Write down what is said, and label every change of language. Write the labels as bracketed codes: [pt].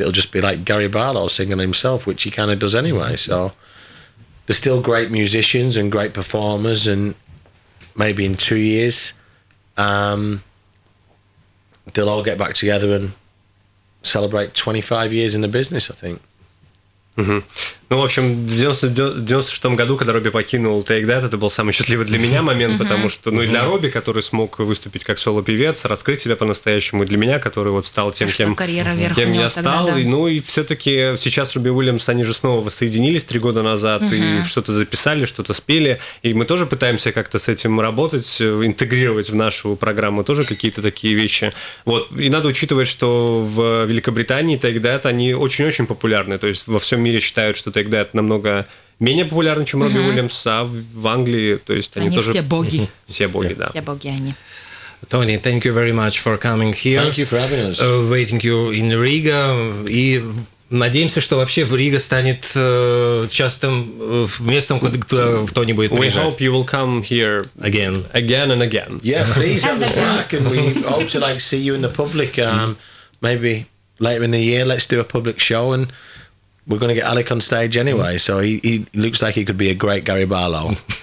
[en] It'll just be like Gary Barlow singing himself, which he kind of does anyway. So they're still great musicians and great performers, and maybe in 2 years they'll all get back together and celebrate 25 years in the business, I think. Угу. [ru] Ну, в общем, в 96-м году, когда Робби покинул Take That, это был самый счастливый для меня момент, потому что, и для Робби, который смог выступить как соло-певец, раскрыть себя по-настоящему, и для меня, который вот стал тем, кем я стал. Да. И все-таки сейчас Робби Уильямс, они же снова воссоединились 3 года назад, и что-то записали, что-то спели, и мы тоже пытаемся как-то с этим работать, интегрировать в нашу программу тоже какие-то такие вещи. Вот. И надо учитывать, что в Великобритании Take That, они очень-очень популярны, то есть во всем мире считают, что Take That намного менее популярны, чем Робби Уильямс, а в Англии, то есть они тоже... все боги. Все боги, да. Все боги они. [en] Tony, thank you very much for coming here. Thank you for having us. Waiting you in Riga. [ru] И надеемся, что вообще Рига станет частым местом, куда Тони будет приезжать. [en] We hope you will come here again and again. Yeah, please have us back, and we hope to see you in the public. Maybe later in the year, let's do a public show, and we're going to get Alec on stage anyway, so he looks like he could be a great Gary Barlow.